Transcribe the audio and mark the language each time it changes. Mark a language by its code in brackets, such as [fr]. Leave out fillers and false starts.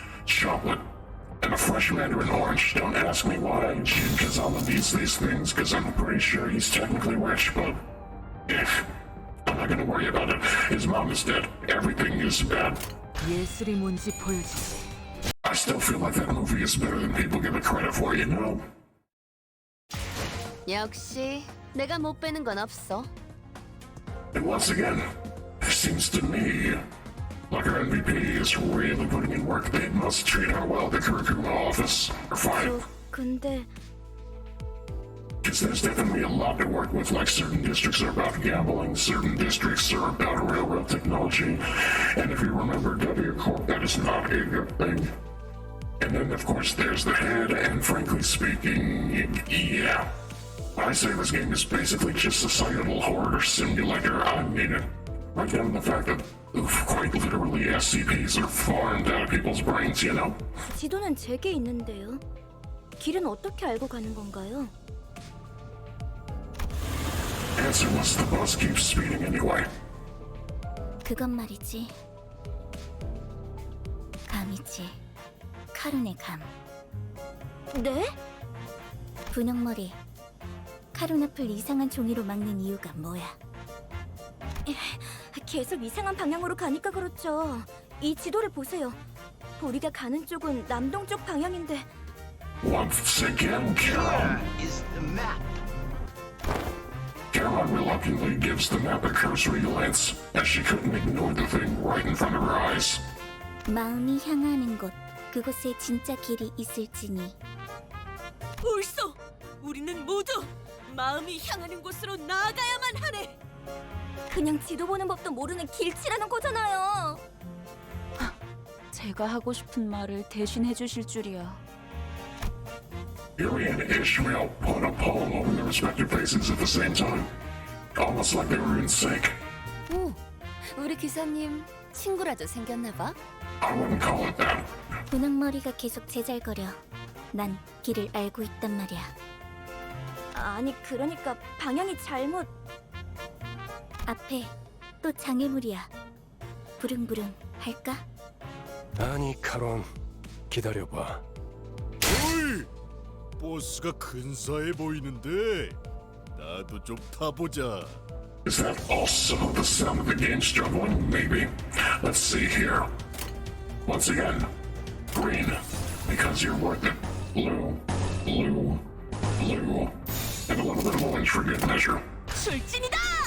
[en] Chocolate and a fresh mandarin orange. Don't ask me why Jin Kazama needs these things, because I'm pretty sure he's technically rich, but... I'm not gonna worry about it. His mom is dead. Everything is bad. [ko] 예술이 뭔지 보여주지. [en] I still feel like that movie is better than people give it credit for, you know? [ko] 역시 내가 못 빼는 건 없어. [en] And once again, it seems to me like our MVP is really putting in work. They must treat her well, the Kurikuma office. Or fine. [ko] 근데 [en] Because there's definitely a lot to work with, like certain districts are about gambling, certain districts are about railroad technology, and if you remember W Corp, that is not a good thing. And then, of course, there's the head, and frankly speaking, yeah. I say this game is basically just a societal horror simulator. I mean it. Right down to the fact that, quite literally, SCPs are farmed out of people's brains, you know? [ko] 지도는 제게 있는데요. 길은 어떻게 알고 가는 건가요? [en] Answer was the bus keeps speeding anyway. [ko] 그건 말이지. 감이지. 카룬의 감. 네? 분홍머리. 카룬 앞을 이상한 종이로 막는 이유가 뭐야? 계속 이상한 방향으로 가니까 그렇죠. 이 지도를 보세요. 우리가 가는 쪽은 남동쪽 방향인데. [en] Once again, Caron. Caron reluctantly gives the map a cursory glance, as she couldn't ignore the thing right in front of her eyes. [ko] 마음이 향하는 곳, 그곳에 진짜 길이 있을지니. 옳소! 우리는 모두 마음이 향하는 곳으로 나아가야만 하네! 그냥 지도 보는 법도 모르는 길치라는 거잖아요. 제가 하고 싶은 말을 대신 해주실 줄이야. [en] Yuri and Ishmael put a palm over their respective faces at the same time, almost like they were in sync. [ko] 오, 우리 기사님 친구라도 생겼나 봐? [en] I wouldn't call it that. [ko] 분홍머리가 계속 제잘거려. 난 길을 알고 있단 말이야. 아니, 그러니까 방향이 잘못... 앞에 또 장애물이야. 부릉부릉 할까? 아니, 카론, 기다려봐. 어이! 버스가 근사해 보이는데 나도 좀 타보자. [en] Is that also the sound of the game struggling? Maybe. Let's see here. Once again, green, because you're worth it. Blue, blue, blue, and a little bit of orange for good measure. [ko] 출진이다!